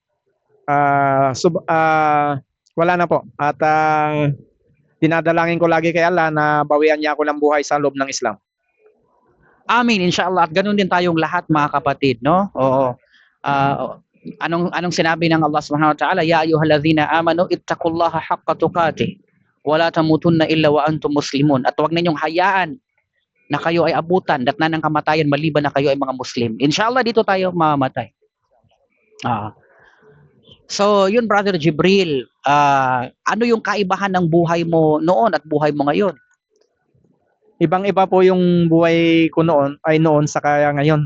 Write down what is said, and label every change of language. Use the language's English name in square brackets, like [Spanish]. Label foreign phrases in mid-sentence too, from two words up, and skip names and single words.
[Filipino] Wala na po. At dinadalangin ko lagi kay Allah na bawian niya ako ng buhay sa loob ng Islam. Amin, inshallah. At ganun din tayong lahat, mga kapatid, no? Oo. Anong sinabi ng Allah [Arabic] سبحانه وتعالى? يا أيها الذين آمنوا اتقوا الله حق تقاته ولا تموتن إلا وأنتم مسلمون. [Filipino] At huwag ninyong hayaan na kayo ay abutan datna ng kamatayan maliban na kayo ay mga Muslim. Inshallah, dito tayo mamamatay. So, yun, Brother Jibril, ano yung kaibahan ng buhay mo noon at buhay mo ngayon? Ibang-iba po yung buhay ko noon sa kaya ngayon.